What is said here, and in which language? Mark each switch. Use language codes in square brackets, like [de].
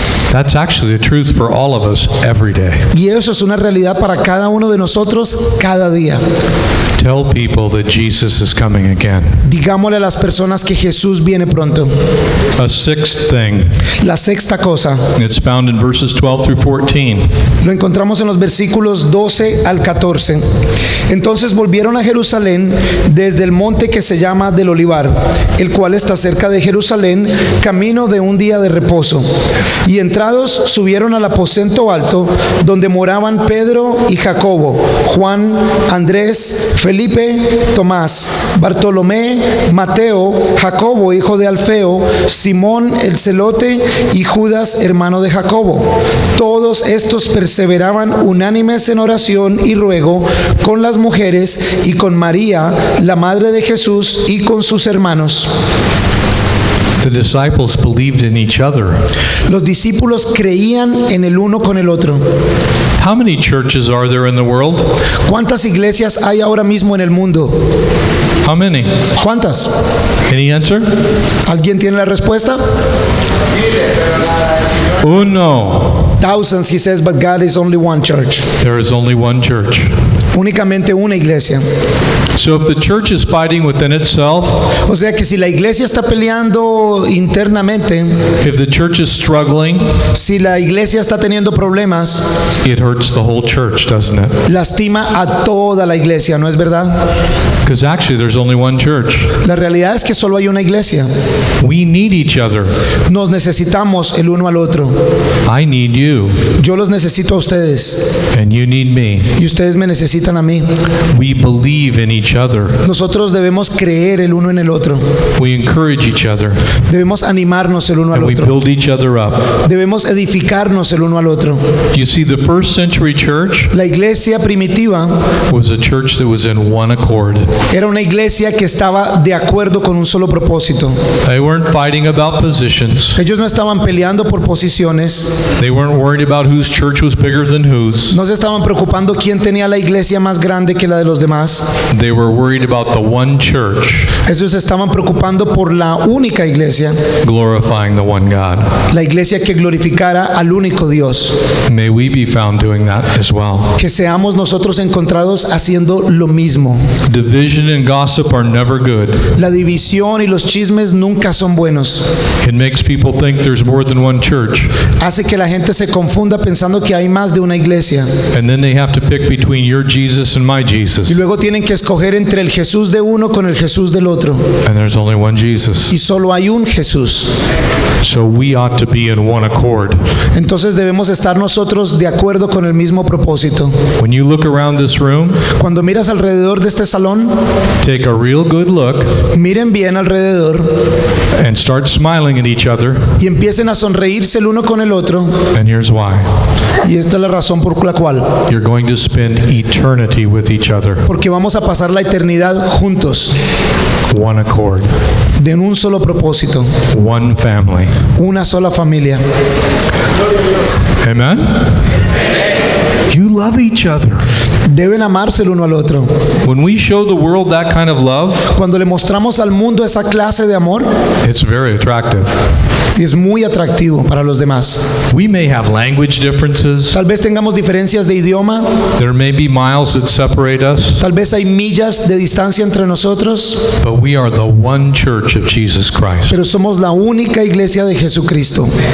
[en] That's actually the truth for all of us every day. [es] Y eso es una realidad para cada uno de nosotros cada día. [en] Tell people that Jesus is coming again. [es] Digámosle a las personas que Jesús viene pronto. [en] A sixth thing, [es] La sexta cosa [en] it's found in verses 12 through 14. [es] lo encontramos en los versículos 12 al 14. Entonces volvieron a Jerusalén desde el monte que se llama del Olivar, el cual está cerca de Jerusalén, camino de un día de reposo. Y entrados subieron al aposento alto, donde moraban Pedro y Jacobo, Juan, Andrés, Felipe, Tomás, Bartolomé, Mateo, Jacobo, hijo de Alfeo, Simón el celote y Judas, hermano de Jacobo. Todos estos perseveraban unánimes en oración y ruego con las mujeres y con María, la madre de Jesús, y con sus hermanos. [en] The disciples believed in each other. [es] Los discípulos creían en el uno con el otro. [en] How many churches are there in the world? [es] ¿Cuántas iglesias hay ahora mismo en el mundo? [en] How many? [es] ¿Cuántas? [en] Any answer? [es] ¿Alguien tiene la respuesta? Uno. [en] Thousands, he says, but God is only one church. There is only one church. [es] Únicamente una iglesia. [en] So if the church is fighting within itself, [es] O sea que si la iglesia está peleando internamente, [en] if the church is struggling, [es] si la iglesia está teniendo problemas, [en] it hurts the whole church, doesn't it? [es] lastima a toda la iglesia, ¿no es verdad? [en] Because actually there's only one church. [es] La realidad es que solo hay una iglesia. [en] We need each other. [es] Nos necesitamos el uno al otro. [en] I need you, [es] Yo los necesito a ustedes [en] and you need me. [es] y ustedes me necesitan a mí. [en] We believe in each other. [es] Nosotros debemos creer el uno en el otro. [en] We encourage each other, [es] Debemos animarnos el uno al [en] and we [es] otro. [en] build each other up. [es] Debemos edificarnos el uno al otro. [en] You see, the first century church [es] La iglesia primitiva [en] was a church that was in one accord. [es] era una iglesia que estaba de acuerdo con un solo propósito. [en] They weren't fighting about positions. [es] Ellos no estaban peleando por posiciones, [en] They weren't worried about whose church was bigger than whose. [es] no se estaban preocupando quién tenía la iglesia más grande que la de los demás. [en] They were worried about the one church [es] Ellos se estaban preocupando por la única iglesia, [en] glorifying the one God. [es] la iglesia que glorificara al único Dios. [en] May we be found doing that as well. [es] Que seamos nosotros encontrados haciendo lo mismo. [en] Division and gossip are never good. [es] La división y los chismes nunca son buenos. [en] It makes people think there's more than one church, [es] Hace que la gente se confunda pensando que hay más de una iglesia. [en] and then they have to pick between your Jesus and my Jesus. [es] Y luego tienen que escoger entre el Jesús de uno con el Jesús del otro. [en] And there's only one Jesus. [es] Y solo hay un Jesús. [en] So we ought to be in one accord. [es] Entonces debemos estar nosotros de acuerdo con el mismo propósito. [en] When you look around this room, [es] Cuando miras alrededor de este salón, [en] take a real good look [es] miren bien alrededor [en] and start smiling at each other. [es] y empiecen a sonreírse el uno con el otro. [en] And here's why. [es] Y esta es la razón por la cual. [en] You're going to spend eternity with each other. [es] Porque vamos a pasar la eternidad juntos, [en] One accord. [es] de un solo propósito, [en] One family. [es] una sola familia. [en] Amen? You love each other. [es] Deben amarse el uno al otro. [en] When we show the world that kind of love, [es] Cuando le mostramos al mundo esa clase de amor, [en] it's very attractive. [es] es muy atractivo para los demás. [en] We may have language differences. [es] Tal vez tengamos diferencias de idioma, [en] There may be miles that separate us, [es] tal vez hay millas de distancia entre nosotros, [en] but we are the one church of Jesus Christ, [es] pero somos la única iglesia de Jesucristo